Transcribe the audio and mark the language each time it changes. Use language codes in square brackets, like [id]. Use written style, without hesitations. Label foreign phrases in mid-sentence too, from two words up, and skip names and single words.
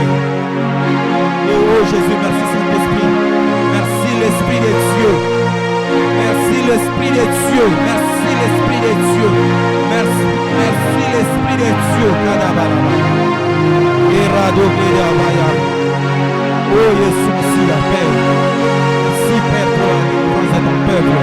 [fr] Oh Jésus, merci Saint-Esprit. Merci l'Esprit de Dieu. Merci l'Esprit de Dieu. Merci l'Esprit de Dieu. Merci, merci l'Esprit de Dieu. Kadabalaba. Erado Baya. Oh Jésus, merci la paix. Merci Père pour la délivrance de ton peuple.